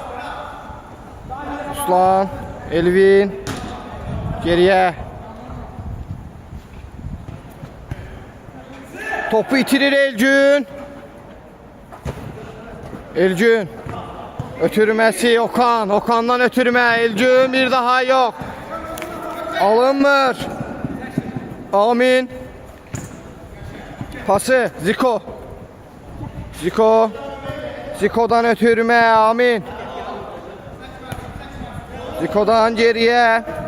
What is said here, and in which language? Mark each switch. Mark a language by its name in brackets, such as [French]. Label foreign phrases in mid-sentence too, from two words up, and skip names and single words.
[Azerbaijani] Ruslan. Elvin geriyə. Topu itirir Elgün. Elgün ötürməsi Okan. Okandan ötürmə. Elgün bir daha yok. Alınmır. Amin. Pası Ziko. Ziko. Ziko'dan ötürmə. Amin. Ziko'dan geriye.